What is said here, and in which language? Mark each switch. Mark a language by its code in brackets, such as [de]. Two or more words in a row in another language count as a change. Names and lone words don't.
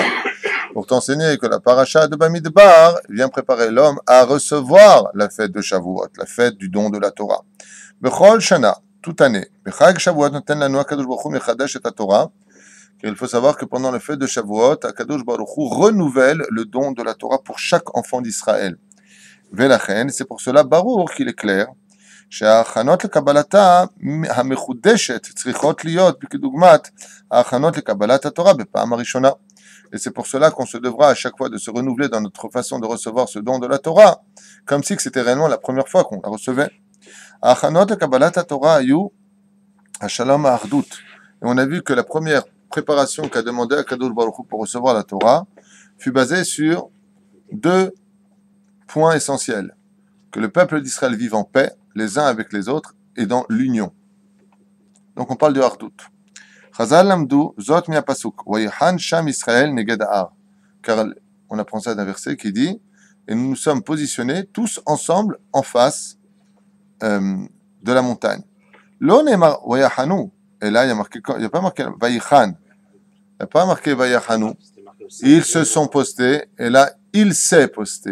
[fr] Pour t'enseigner que la Parashat de Bamidbar vient préparer l'homme à recevoir la fête de Shavuot, la fête du don de la Torah. [he] בכל שנה, [fr] toute année. [he] בחג שבועות נותן לנו הקדוש ברוך הוא מחדש את תורה. [fr] Car il faut savoir que pendant la fête de Shavuot, [he] הקדוש ברוך הוא [fr] renouvelle le don de la Torah pour chaque enfant d'Israël. [he] Velachen, [fr] c'est pour cela Baruch qu'il est clair [he] שההכנות לקבלתה המחודשת צריכות להיות כדוגמת ההכנות לקבלת התורה בפעם הראשונה. [fr] Et c'est pour cela qu'on se devra à chaque fois de se renouveler dans notre façon de recevoir ce don de la Torah, comme si c'était réellement la première fois qu'on la recevait. [he] ההכנות לקבלת התורה היו השלום האחדות. [fr] Et on a vu que la première préparation qu'a demandé [he] הקדוש ברוך הוא [fr] pour recevoir la Torah fut basée sur deux points essentiels. Que le peuple d'Israël vive en paix, les uns avec les autres, et dans l'union. Donc on parle de Hardout. [he] חז"ל למדו זאת מפסוק ויחן שם ישראל נגד ההר. [fr] Car on apprend ça d'un verset qui dit, et nous nous sommes positionnés tous ensemble en face de la montagne. [he] לא נאמר ויחנו. [fr] Et là, il n'y a pas marqué Vayihan. Il n'y a pas marqué Vayahanu. Ils se sont postés, et là, il s'est posté.